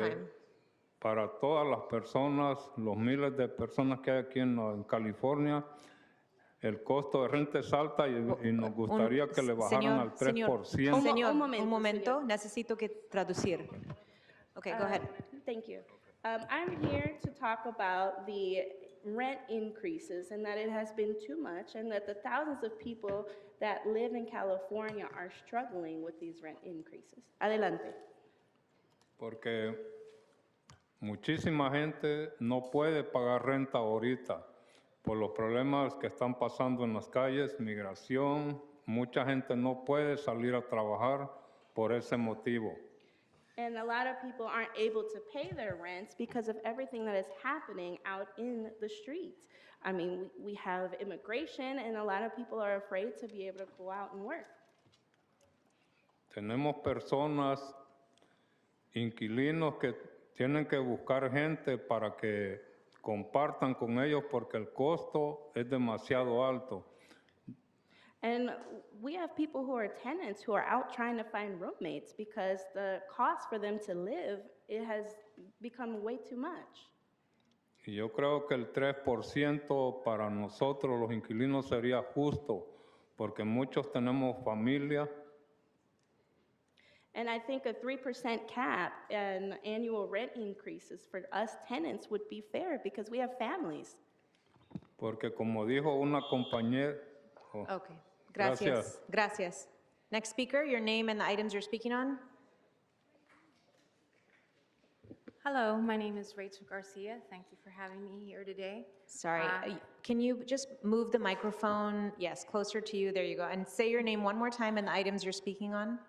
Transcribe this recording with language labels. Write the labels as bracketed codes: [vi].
[es] que [en] time. [es] para todas las personas, los miles de personas que hay aquí en California, el costo de renta es alta y nos gustaría que le bajaran al 3%. Señor, un momento, necesito que traducir. [en] Okay, go ahead. Thank you. I'm here to talk about the rent increases and that it has been too much and that the thousands of people that live in California are struggling with these rent increases. [es] Adelante. Porque muchísima gente no puede pagar renta ahorita por los problemas que están pasando en las calles, migración. Mucha gente no puede salir a trabajar por ese motivo. [en] And a lot of people aren't able to pay their rents because of everything that is happening out in the streets. I mean, we have immigration and a lot of people are afraid to be able to go out and work. [es] Tenemos personas, inquilinos que tienen que buscar gente para que compartan con ellos porque el costo es demasiado alto. [en] And we have people who are tenants who are out trying to find roommates because the cost for them to live, it has become way too much. [es] Y yo creo que el 3% para nosotros los inquilinos sería justo porque muchos tenemos familia. [en] And I think a 3% cap and annual rent increases for us tenants would be fair because we have families. [es] Porque como dijo una compañera... Okay, gracias. Gracias. [en] Next speaker, your name and the items you're speaking on. Hello, my name is Rachel Garcia. Thank you for having me here today. Sorry, can you just move the microphone, yes, closer to you, there you go, and say your name one more time and the items you're speaking on?